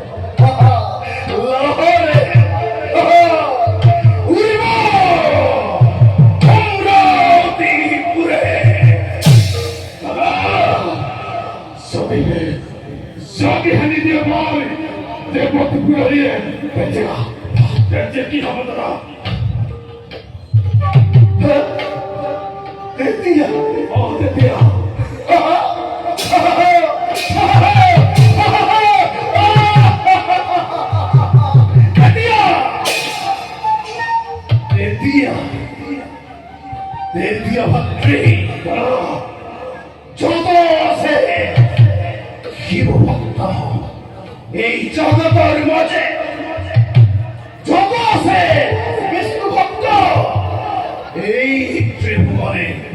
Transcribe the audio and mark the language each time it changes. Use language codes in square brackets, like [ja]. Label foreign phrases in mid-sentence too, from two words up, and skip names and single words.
[bn] লহরে উড়িব অমরাবতীপুরে যদি হানি দিয়ে বল দেবপুর হারিয়ে বেঁচেগা বেঁচে কি হবে তোরা Tetia! Oh, Tetia! Tetia! Tetia ভাত্রী যত আছে শিব ভক্ত এই জগতের মাঝে যত আছে বিষ্ণু ভক্ত এই ত্রিভুবনে